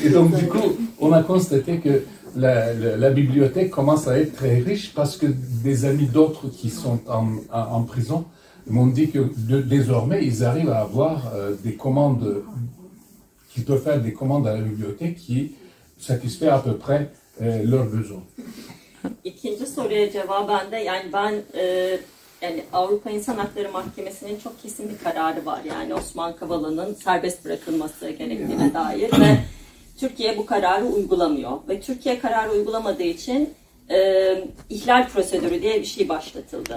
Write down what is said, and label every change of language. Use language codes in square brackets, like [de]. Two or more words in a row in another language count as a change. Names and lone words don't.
[fr] Et donc du coup, on a constaté que la bibliothèque commence à être très riche parce que des amis d'autres qui sont en prison m'ont dit que désormais, ils arrivent à avoir des commandes, qu'ils peuvent faire des commandes à la bibliothèque qui satisfait à peu près leurs besoins. [tr] İkinci soruya cevaben de yani ben yani Avrupa İnsan Hakları Mahkemesi'nin çok kesin bir kararı var. Yani Osman Kavala'nın serbest bırakılması gerektiğine dair ve Türkiye bu kararı uygulamıyor. Ve Türkiye kararı uygulamadığı için ihlal prosedürü diye bir şey başlatıldı.